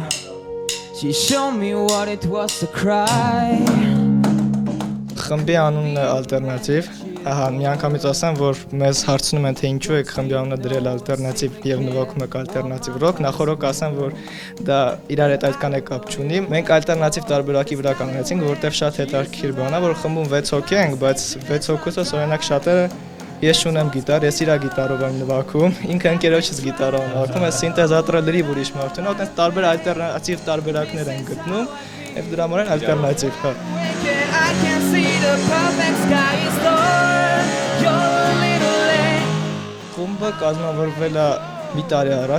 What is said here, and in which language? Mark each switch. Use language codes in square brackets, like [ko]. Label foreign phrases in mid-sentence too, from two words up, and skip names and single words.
[en] She showed me what it was to cry. [hy] Խմբի անունն է ալտերնատիվ, միանգամից ասեմ, որ մեզ հարցնում են, թե ինչու եք խմբի անունը դրել ալտերնատիվ եւ նվագում եք ալտերնատիվ ռոք, նախորդ ասեմ, որ դա իրար հետ այդքան է կապ չունի։ Մենք ալտերնատիվ տարբերակի վրա կանգնեցինք, որտեղ շատ հետաքրքիր բան է, որ խմբում 6 հոգի ենք, բայց 6 հոգուց օրինակ շատերը ես չունեմ գիտար, ես իր գիտարով եմ նվագում, ինքը ընկերոջս գիտարով եմ նվագում, այս սինթեզատորը լրիվ ուրիշ մարդու է, այդպես տարբեր ալտերնատիվ տարբերակներ են գտնում, եւ դրա համար ալտերնատիվ, հա։ Խումբը կազմավորվել է մի տարի առաջ։